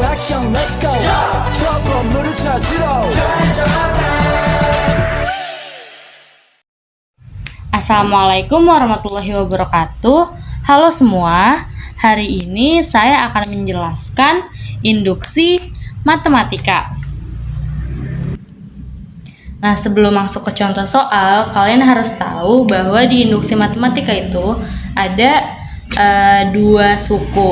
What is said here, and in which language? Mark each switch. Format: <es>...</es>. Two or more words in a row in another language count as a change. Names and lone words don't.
<ko>미션</ko> <en>let's go</en> <ko>저 건물을 찾으러</ko> <ar>السلام عليكم ورحمة الله وبركاته.</ar> <id>Halo semua, hari ini saya akan menjelaskan induksi matematika. Nah, sebelum masuk ke contoh soal, kalian harus tahu bahwa di induksi matematika itu ada dua suku.</id>